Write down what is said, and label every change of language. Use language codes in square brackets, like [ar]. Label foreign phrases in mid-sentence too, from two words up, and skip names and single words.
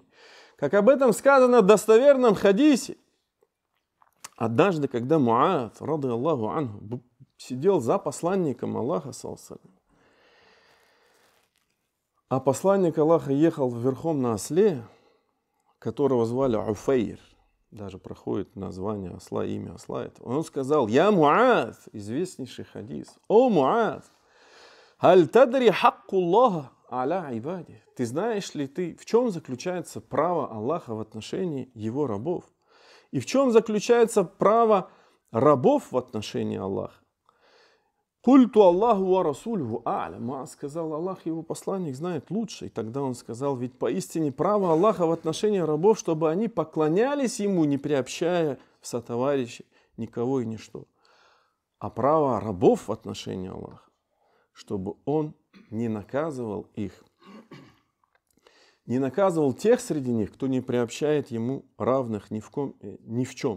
[ru] Как об этом сказано в достоверном хадисе. Однажды, когда Муад, [ar] رضي الله عنه, [ru] сидел за посланником Аллаха, а посланник Аллаха ехал верхом на осле, которого звали Уфейр, даже проходит название осла, имя осла этого. Он сказал: «Я Муад», известнейший хадис, «О Муад, [ar] هل تدري حق الله على العباد». [ru] Ты знаешь ли ты, в чем заключается право Аллаха в отношении его рабов? И в чем заключается право рабов в отношении Аллаха? [ar] قلت الله ورسوله أعلم. [ru] Сказал: Аллах и его посланник знает лучше. И тогда он сказал: ведь поистине право Аллаха в отношении рабов, чтобы они поклонялись ему, не приобщая в сотоварищи никого и ничто. А право рабов в отношении Аллаха, чтобы он не наказывал их, не наказывал тех среди них, кто не приобщает ему равных ни в чем.